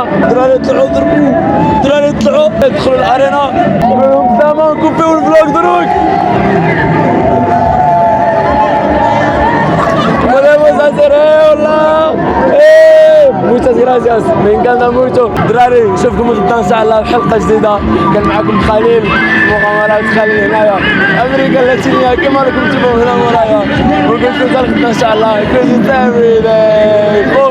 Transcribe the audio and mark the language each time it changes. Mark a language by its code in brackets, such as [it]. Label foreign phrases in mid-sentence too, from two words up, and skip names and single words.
[ar] دراري يطلعوا ضربوا. دراري يطلعوا يدخلوا الارينا. لهم سلامة كوبيو الفلوق دروك. [es] podemos hacer والله. muchas gracias. me encanta mucho. [ar] دراري نشوفكم غدا ان شاء الله بحلقة جديدة. كان معكم خليل مغامرات خليل هنايا امريكا اللاتينية كما راكم تشوفوا هنا مورايا. ونقول لكم غدا ان شاء الله كل